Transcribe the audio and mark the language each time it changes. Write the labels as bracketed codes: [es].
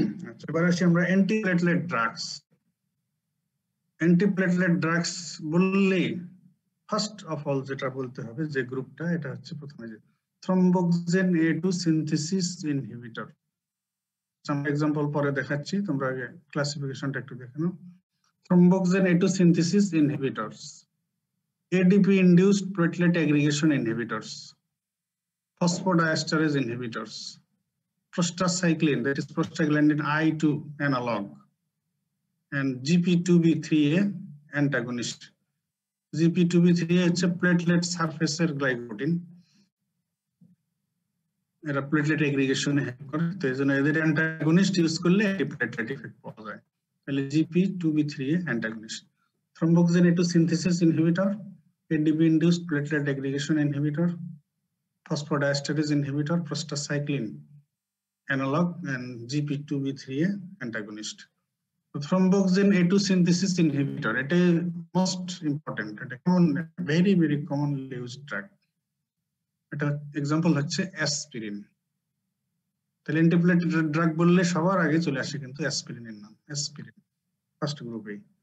[bn] আচ্ছা, এবার আসি আমরা অ্যান্টিপ্লেটলেট ড্রাগস। অ্যান্টিপ্লেটলেট ড্রাগস বললেই ফার্স্ট অফ অল যেটা বলতে হবে যে গ্রুপটা, এটা হচ্ছে প্রথমে যে থ্রম্বোক্সেন A2 সিনথেসিস ইনহিবিটর। আমরা এক্সাম্পল পরে দেখাচ্ছি, তোমরা আগে ক্লাসিফিকেশনটা একটু দেখে নাও। [en] Thromboxane A2 synthesis inhibitors, ADP induced platelet aggregation inhibitors, phosphodiesterase inhibitors, prostacyclin, that is prostaglandin I2 analog, and GP2B3A antagonist. [bn] GP2B3A হচ্ছে প্লেটলেট সারফেসের গ্লাইকোপ্রোটিন, এরা প্লেটলেট এগ্রিগেশনে হেল্প করে। তো এইজন্য এদের অ্যান্টাগনিস্ট ইউজ করলে প্লেটলেট ইফেক্ট পাওয়া যায়। তাহলে GP2B3A antagonist. [en] Thromboxane A2 synthesis inhibitor, ADP induced platelet aggregation inhibitor, phosphodiesterase inhibitor, prostacyclin analog, and GP2B3A antagonist. Thromboxane A2 synthesis inhibitor, it is most important, it is common, very commonly used drug. [bn] এটা example হচ্ছে aspirin. তাহলে antiplatelet drug বললে সবার আগে চলে আসে কিন্তু অ্যাসপিরিনের নাম, অ্যাসপিরিন ফার্স্ট গ্রুপে।